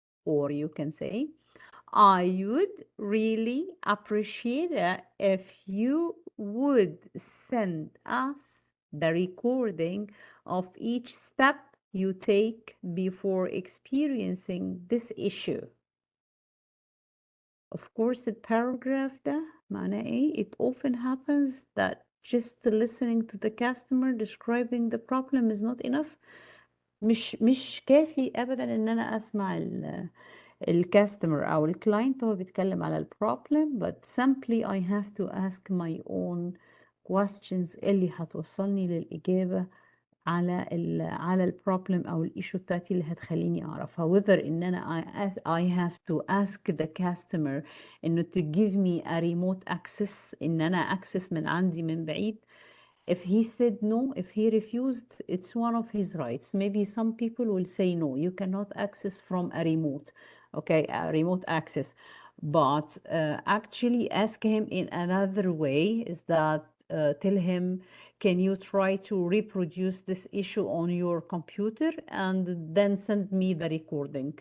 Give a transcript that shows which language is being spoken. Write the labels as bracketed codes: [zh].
[en] Or you can say, I would really appreciate it if you would send us the recording of each step you take before experiencing this issue. Of course, the paragraph [ar] ده معناه ايه? [en] It often happens that just listening to the customer describing the problem is not enough. [ar] مش كافي ابدا ان انا اسمع الكاستمر او الكلاينت هو بيتكلم على البروبلم, [en] but simply I have to ask my own questions [ar] اللي هتوصلني للاجابه على البروبلم او الايشو بتاعتي اللي هتخليني اعرفها, whether ان انا [en] I have to ask the customer [ar] انه [en] to give me a remote access, [ar] ان انا access من عندي من بعيد. [en] If he said no, if he refused, it's one of his rights. Maybe some people will say no, you cannot access from a remote, okay, a remote access. but actually ask him in another way, is that tell him, can you try to reproduce this issue on your computer and then send me the recording.